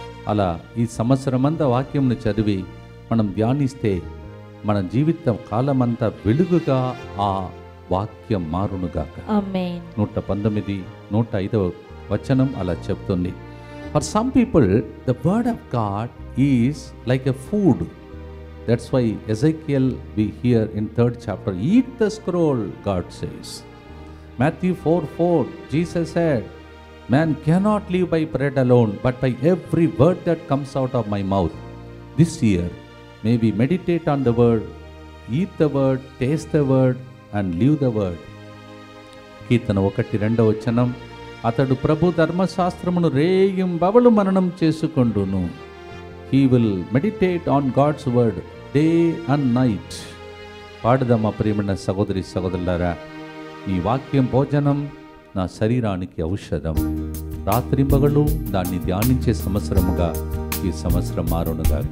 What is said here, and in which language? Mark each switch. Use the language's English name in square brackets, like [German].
[Telugu] అలా ఈ సంవత్సరమంతా వాక్యంను చదివి మనం ధ్యానిస్తే మన జీవితం కాలమంతా వెలుగుగా ఆ వాక్యం మారునుగాక. ఆమేన్. 119, 105 వచనం అలా చెప్తుంది. [English] For some people the word of God is like a food. That's why Ezekiel we hear in 3rd chapter, eat the scroll, God says. Matthew 4:4, Jesus said, man cannot live by bread alone, but by every word that comes out of my mouth. This year may we meditate on the word, eat the word, taste the word and live the word. [Telugu] కీర్తన 1:2 వచనం, అతడు ప్రభు ధర్మశాస్త్రమును రేయింబవలు మననం చేసుకొండును. [English] He will meditate on God's word day and night. [Telugu] పాడుదామా ప్రియమైన సహోదరి సహోదరులారా, నీ వాక్యం భోజనం, నా శరీరానికి ఔషధం. రాత్రింబగలు దాన్ని ధ్యానించే సంవత్సరముగా ఈ సంవత్సరం మారునుగా.